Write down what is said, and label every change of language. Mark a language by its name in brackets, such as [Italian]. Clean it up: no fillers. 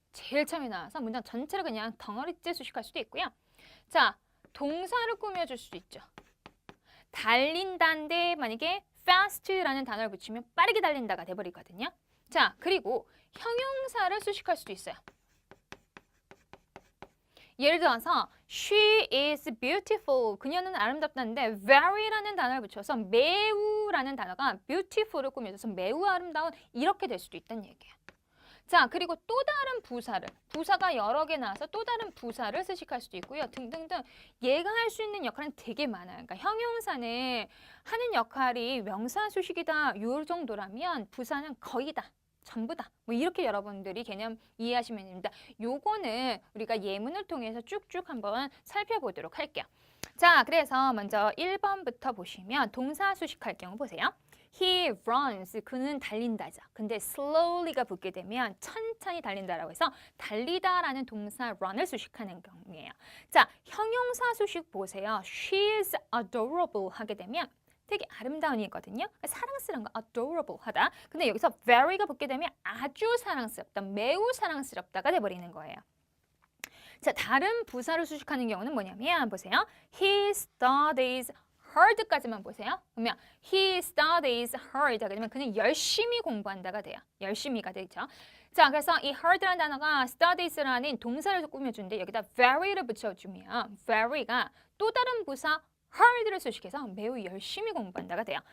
[Korean] 제일 처음에 나와서 문장 전체를 그냥 덩어리째 수식할 수도 있고요. 자, 동사를 꾸며줄 수도 있죠. 달린다인데 만약에 fast라는 단어를 붙이면 빠르게 달린다가 돼버리거든요. 자, 그리고 형용사를 수식할 수도 있어요. [English] 예를 들어서 she is beautiful. [Korean] 그녀는 아름답다는데 very라는 단어를 붙여서 매우라는 단어가 beautiful을 꾸며줘서 매우 아름다운 이렇게 될 수도 있다는 얘기예요. 자, 그리고 또 다른 부사가 여러 개 나와서 또 다른 부사를 수식할 수도 있고요. 등등등. 얘가 할 수 있는 역할은 되게 많아요. 그러니까 형용사는 하는 역할이 명사 수식이다 요 정도라면 부사는 거의 다, 전부 다. 뭐 이렇게 여러분들이 개념 이해하시면 됩니다. 요거는 우리가 예문을 통해서 쭉쭉 한번 살펴보도록 할게요. 자, 그래서 먼저 1번부터 보시면 동사 수식할 경우 보세요. [English] He runs. [Korean] 그는 달린다죠. 근데 slowly가 붙게 되면 천천히 달린다라고 해서 달리다라는 동사 run을 수식하는 경우예요. 자, 형용사 수식 보세요. [English] She is adorable [Korean] 하게 되면 되게 아름다운이거든요. 사랑스러운 거 adorable 하다. 근데 여기서 very가 붙게 되면 아주 사랑스럽다, 매우 사랑스럽다가 돼버리는 거예요. 자, 다른 부사를 수식하는 경우는 뭐냐면 보세요. [English] He studies hard [Korean] 까지만 보세요. 그러면 [English] he studies hard [Korean] 하게 되면 그는 열심히 공부한다가 돼요. 열심히가 되죠. 자, 그래서 이 hard라는 단어가 studies라는 동사를 꾸며주는데 여기다 very를 붙여주면 very가 또 다른 부사 hard를 수식해서 매우 열심히 공부한다가 돼요.